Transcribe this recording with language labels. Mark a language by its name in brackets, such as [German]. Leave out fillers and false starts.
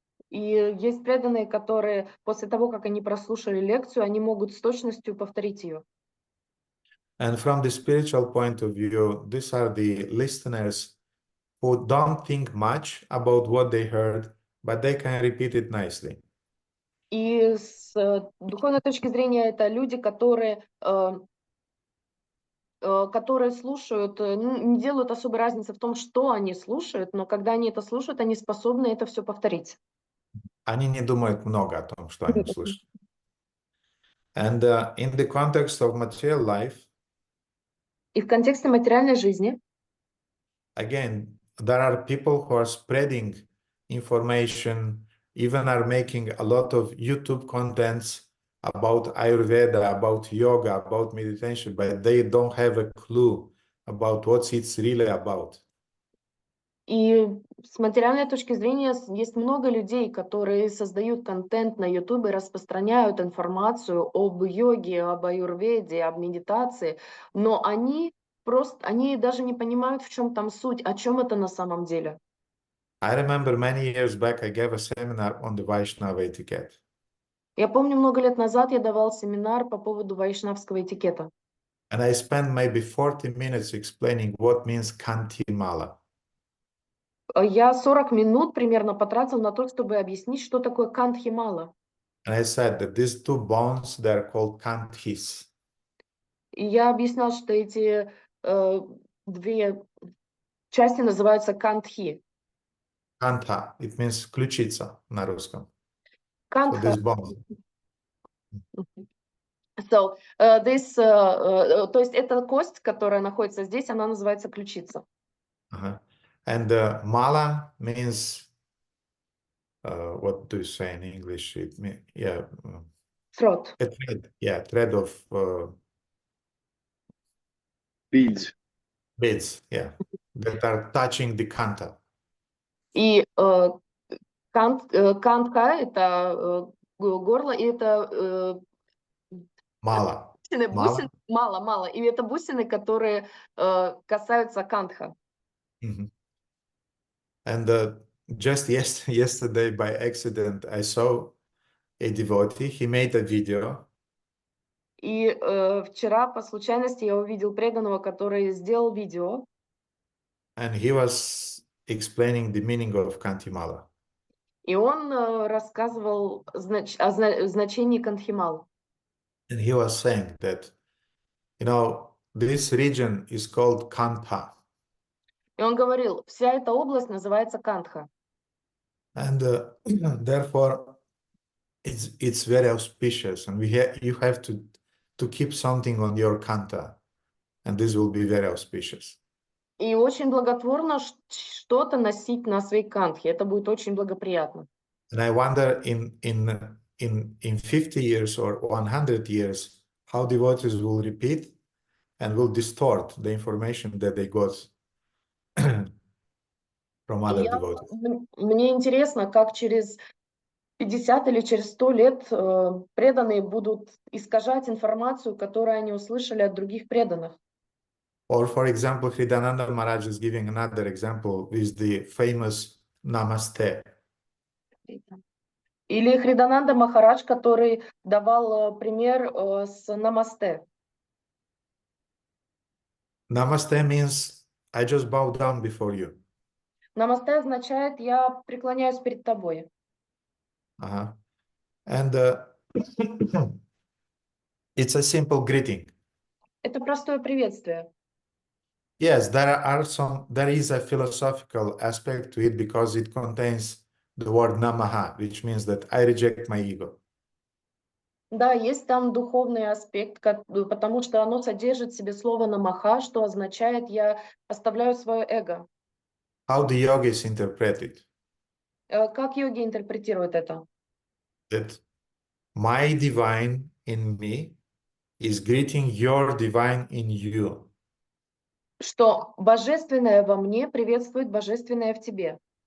[Russian] И есть преданные, которые после того, как они прослушали лекцию, они могут с точностью повторить ее. [English] And from the spiritual point of view, these are the listeners who don't think much about what they heard, but they can repeat it nicely. [Russian] И с духовной точки зрения это люди, которые слушают, не делают особой разницы в том, что они слушают, но когда они это слушают, они способны это все повторить. Они не думают много о том, что они слышат. [English] And in the context of material life, [Russian] И в контексте материальной жизни, [English] again, there are people who are spreading information, even are making a lot of YouTube contents about Ayurveda, about yoga, about meditation, but they don't have a clue about what it's really about. [Russian] и с материальной точки зрения есть много людей, которые создают контент на YouTube, распространяют информацию об йоге, об аюрведе, об медитации, но они даже не понимают, в чем там суть, о чем это на самом деле. [English] I remember many years back, I gave a seminar on the Vaishnava etiquette. [Russian] Я помню, много лет назад я давал семинар по поводу вайшнавского этикета. [English] And I spent maybe 40 minutes explaining what means Kanti Mala. [Russian] Я 40 минут примерно потратил на то, чтобы объяснить, что такое кантхи-мала. [English] And I said that these two bones, they're called kanthis. [Russian] И я объяснял, что эти две части называются кантхи. [English] Kantha, it means [Russian] ключица на русском. [English] So [Russian] Кантха. [English] this bone. [Russian] So, то есть эта кость, которая находится здесь, она называется ключица. [English] And mala means, what do you say in English? It means, Throat. a thread, thread of Beads. beads, that are touching the kanta. [Russian] И кантха – это горло, и это Mala. бусины, мало. И это бусины, которые касаются кантха. [English] And just yesterday, by accident, I saw a devotee. He made a video. [Russian] И вчера по случайности я увидел преданного, который сделал видео. [English] And he was explaining the meaning of Kantimala. [Russian] И он рассказывал о значении кантхимал. [English] And he was saying that, this region is called Kantha. [Russian] И он говорил, вся эта область называется кантха. [English] And therefore, it's very auspicious. And you have to keep something on your Kantha. And this will be very auspicious. [Russian] И очень благотворно что-то носить на своей кантхе. Это будет очень благоприятно. [English] And I wonder in 50 years or 100 years, how devotees will repeat and will distort the information that they got from other devotees. [Russian] Мне интересно, как через 50 или через 100 лет преданные будут искажать информацию, которую они услышали от других преданных. [English] Or, for example, Hridayananda Maharaj is giving another example with the famous Namaste. [Russian] Или Хридананда Махарадж, который давал пример с Намасте. [English] Namaste means I just bow down before you. [Russian] Намасте означает «я преклоняюсь перед тобой». Uh-huh. [English] And it's a simple greeting. [Russian] Это простое приветствие. [English] Yes, there is a philosophical aspect to it because it contains the word namaha, which means that I reject my ego. [Russian] Да, есть там духовный аспект, потому что оно содержит в себе слово «намаха», что означает «я оставляю свое эго». [English] How the yogis interpret it? [Russian] Как йоги интерпретируют это? [English] That my divine in me is greeting your divine in you. [Russian] Что божественное во мне приветствует божественное в тебе.